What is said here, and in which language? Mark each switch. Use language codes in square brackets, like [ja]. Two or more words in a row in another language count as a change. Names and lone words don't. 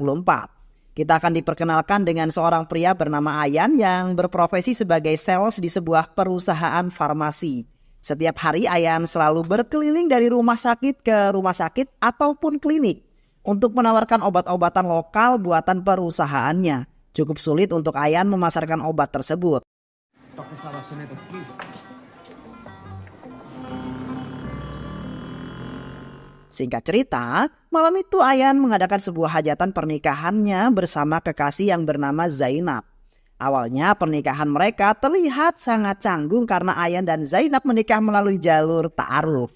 [id] Kita akan diperkenalkan dengan seorang pria bernama Ayan yang berprofesi sebagai sales di sebuah perusahaan farmasi. Setiap hari Ayan selalu berkeliling dari rumah sakit ke rumah sakit ataupun klinik untuk menawarkan obat-obatan lokal buatan perusahaannya. Cukup sulit untuk Ayan memasarkan obat tersebut. [hi] डॉक्टर साहब आप सुने तो प्लीज। [id] Singkat cerita, malam itu Ayan mengadakan sebuah hajatan pernikahannya bersama kekasih yang bernama Zainab. Awalnya pernikahan mereka terlihat sangat canggung karena Ayan dan Zainab menikah melalui jalur ta'aruf.